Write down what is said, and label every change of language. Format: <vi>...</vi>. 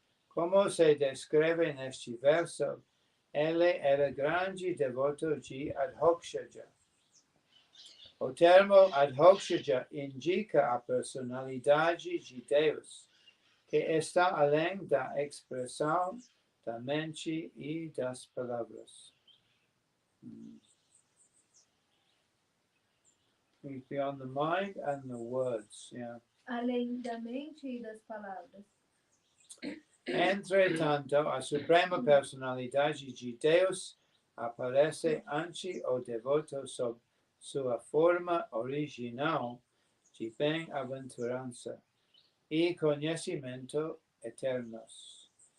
<pt>Como se descreve neste verso, ele era grande devoto de Adhokshaja. O termo Adhokshaja indica a personalidade de Deus, que está além da expressão da mente e das palavras.</pt> <en>He's beyond the mind and the words. Yeah.</en> <pt>Além da mente e das palavras. Entretanto, a suprema personalidade de Deus aparece ante o devoto sob sua forma original de bem-aventurança e conhecimento eternos.</pt>